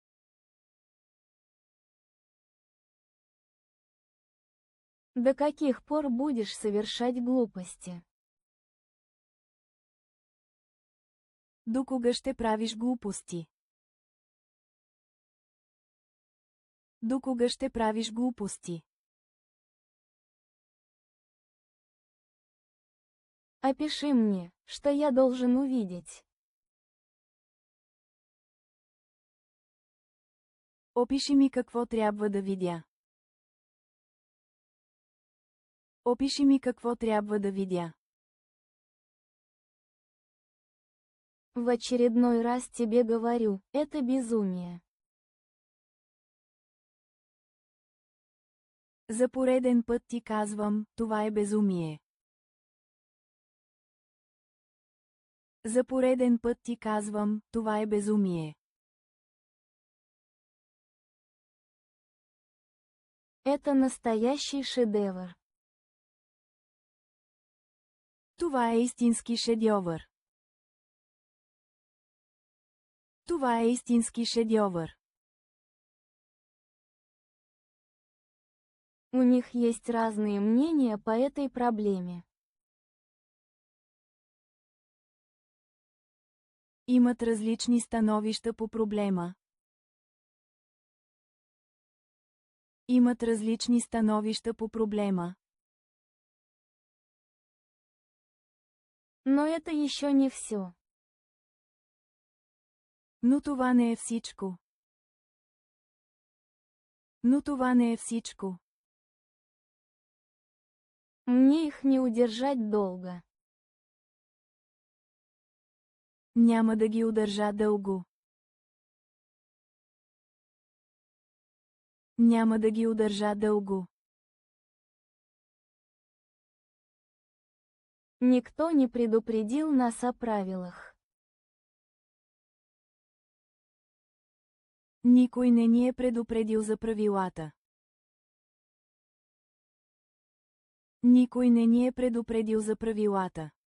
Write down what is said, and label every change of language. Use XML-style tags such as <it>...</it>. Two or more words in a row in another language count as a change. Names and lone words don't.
<ru>До каких пор будешь совершать глупости?</ru> <bg>До кога ще правиш глупости? До кога ще правиш глупости?</bg> <ru>Опиши мне, что я должен увидеть.</ru> <bg>Опиши ми какво трябва да видя. Опиши ми какво трябва да видя.</bg> <ru>В очередной раз тебе говорю, это безумие.</ru> <bg>За пореден път ти казвам, това е безумие. За пореден път ти казвам, това е безумие.</bg> <ru>Это настоящий шедевр.</ru> <bg>Това е истински шедьовър. Това е истински шедьовър.</bg> <ru>У них есть разные мнения по этой проблеме.</ru> <bg>Имат различни становища по проблема. Имат различни становища по проблема.</bg> <ru>Но это еще не все.</ru> <bg>Но това не е всичко. Но това не е всичко.</bg> <ru>Мне их не удержать долго.</ru> <bg>Няма да ги удържа дълго. Няма да ги удържа дълго.</bg> <ru>Никто не предупредил нас о правилах.</ru> <bg>Никой не ни е предупредил за правилата. Никой не ни е предупредил за правилата.</bg>